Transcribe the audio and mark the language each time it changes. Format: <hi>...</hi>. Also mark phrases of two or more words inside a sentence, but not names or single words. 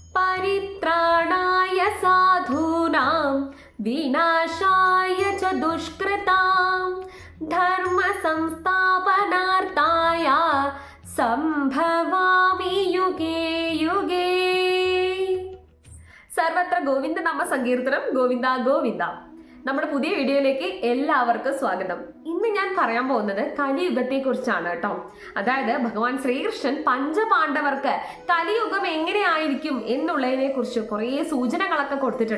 <sa>परित्राणाय साधूनां विनाशाय च दुष्कृतां धर्म संस्थापनार्थाय सम्भवामि युगे युगे. सर्वत्र गोविन्द नाम सङ्कीर्तनम्. ഗോവിന്ദ ഗോവിന്ദ.</sa> <ml>നമ്മുടെ പുതിയ വീഡിയോയിലേക്ക് എല്ലാവർക്കും സ്വാഗതം. ഇന്ന് ഞാൻ പറയാൻ പോകുന്നത് കലിയുഗത്തെ കുറിച്ചാണ് കേട്ടോ. അതായത് ഭഗവാൻ ശ്രീകൃഷ്ണൻ പഞ്ചപാണ്ഡവർക്ക് കലിയുഗം എങ്ങനെയായിരിക്കും എന്നുള്ളതിനെ കുറിച്ച് കുറേ സൂചനകളൊക്കെ കൊടുത്തിട്ടുണ്ട്.</ml>